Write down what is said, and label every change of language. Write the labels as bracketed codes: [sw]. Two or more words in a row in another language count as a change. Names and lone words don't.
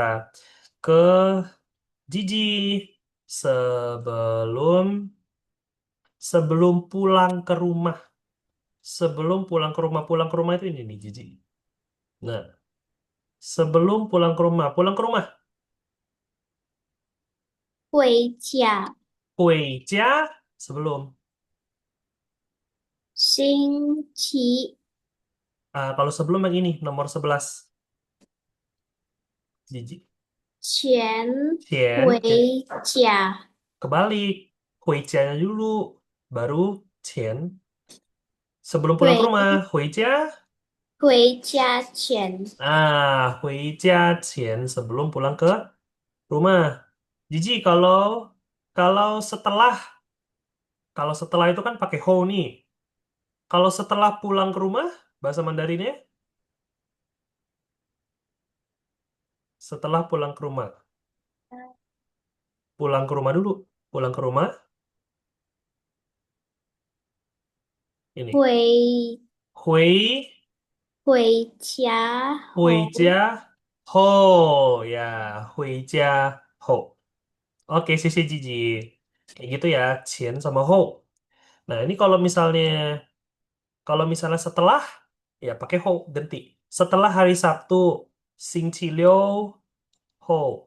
[id] Ke Gigi sebelum sebelum pulang ke rumah. Sebelum pulang ke rumah itu ini nih Gigi. Nah, sebelum pulang ke rumah. [zh] 回家 [id] Huijia sebelum. [zh] 星期 [id] Kalau sebelum yang ini nomor 11. Gigi. [zh] 前 Qian, 回家 [id] kebalik. Huijia dulu, baru Qian. Sebelum pulang ke [zh] 回 [id] rumah, Huijia. [zh] 回家前回家前 [id] sebelum pulang ke rumah. Gigi, kalau setelah kalau setelah itu kan pakai ho nih. Kalau setelah pulang ke rumah, bahasa Mandarinnya setelah pulang ke rumah. Pulang ke rumah dulu. Pulang ke rumah ini. [zh] 回 Hui 回家后回家后 [id] ya, [zh] 回家后. [id] Oke, sisi Gigi. Kayak gitu ya, Qian sama ho. Nah, ini kalau misalnya setelah ya pakai ho ganti. Setelah hari Sabtu, [zh] 星期六后.